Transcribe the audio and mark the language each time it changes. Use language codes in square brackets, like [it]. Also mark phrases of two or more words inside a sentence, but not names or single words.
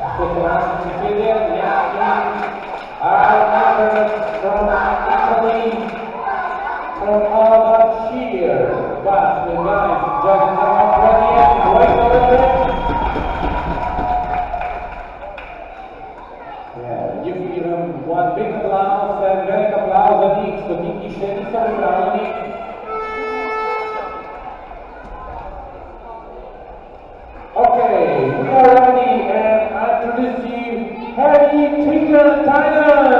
[en] last Sicilian, from Italy, from Alba Cheer. But the guys, judges are not ready yet. Wait a little bit. Yeah, you give them one big applause and [sl] velik applause za njih, što njih še niso pripravljeni. [en] Okay, we are ready and I introduce you Harry Tiger Tyler.